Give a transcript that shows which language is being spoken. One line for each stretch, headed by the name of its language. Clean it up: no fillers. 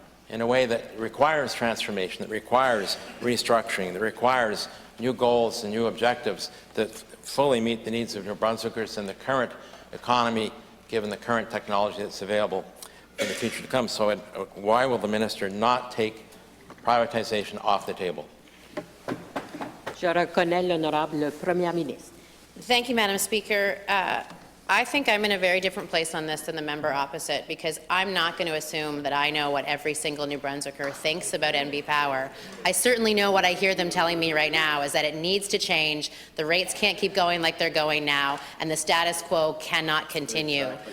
English: in a way that requires transformation, that requires restructuring, that requires new goals and new objectives that fully meet the needs of New Brunswickers and the current economy, given the current technology that's available in the future to come. So why will the minister not take privatization off the table?
French: Je reconnais l'honorable Première ministre.
English: Thank you, Madam Speaker. I think I'm in a very different place on this than the member opposite, because I'm not going to assume that I know what every single New Brunswicker thinks about NB Power. I certainly know what I hear them telling me right now is that it needs to change, the rates can't keep going like they're going now, and the status quo cannot continue.